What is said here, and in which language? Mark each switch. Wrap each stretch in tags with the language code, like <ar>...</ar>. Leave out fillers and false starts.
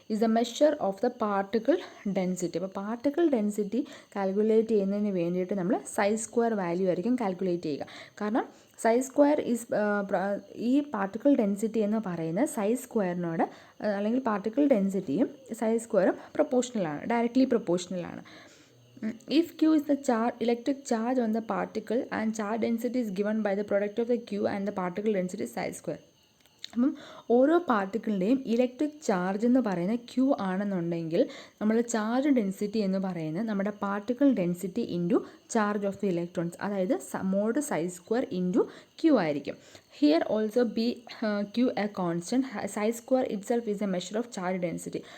<en>Is a measure of the particle density.</en> <ml>അപ്പോൾ particle density calculate ചെയ്യുന്നതിന് വേണ്ടിയിട്ട് നമ്മൾ സൈ സ്ക്വയർ വാല്യൂ ആയിരിക്കും കാൽക്കുലേറ്റ് ചെയ്യുക. കാരണം സൈ സ്ക്വയർ ഈസ് ഈ പാർട്ടിക്കിൾ ഡെൻസിറ്റി എന്ന് പറയുന്നത് സൈ സ്ക്വയറിനോട് അല്ലെങ്കിൽ പാർട്ടിക്കിൾ ഡെൻസിറ്റിയും സൈ സ്ക്വയറും പ്രൊപ്പോർഷണലാണ്, directly പ്രൊപ്പോർഷണലാണ്.</ml> <en>If Q is the electric charge on the particle and charge density is given by the product of the Q and the particle density psi square.</en> <ml>അപ്പം ഓരോ പാർട്ടിക്കിളിൻ്റെയും electric charge എന്ന് പറയുന്നത് Q ആണെന്നുണ്ടെങ്കിൽ നമ്മൾ charge density എന്ന് പറയുന്നത് നമ്മുടെ particle density into charge of the electrons, അതായത് മോഡ് സൈ സ്ക്വയർ ഇൻറ്റു ക്യൂ ആയിരിക്കും.</ml> <en>Here also be q a constant, psi square itself is a measure of charge density.</en>